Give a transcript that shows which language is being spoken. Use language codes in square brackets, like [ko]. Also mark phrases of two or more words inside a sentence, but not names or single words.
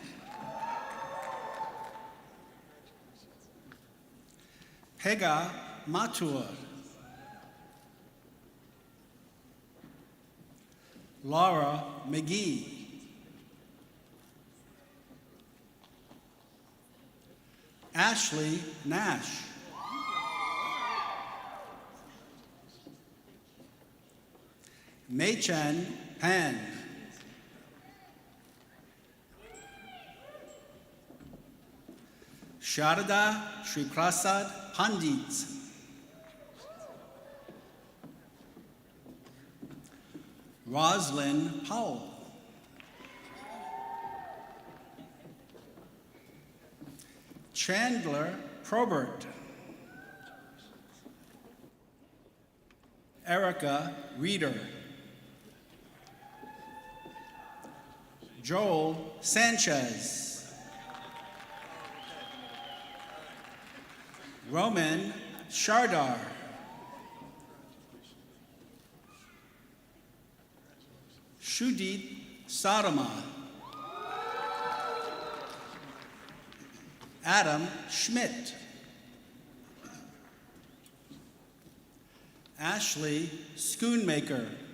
[en] Pega Matur. Laura McGee. Ashley Nash. Mei-Chen Pan. Sharada Sri Prasad Pandit. Roslyn Powell. Chandler Probert. Erica Reeder. Joel Sanchez. Roman Shardar. Shudit Sadama. Adam Schmidt. Ashley Schoonmaker.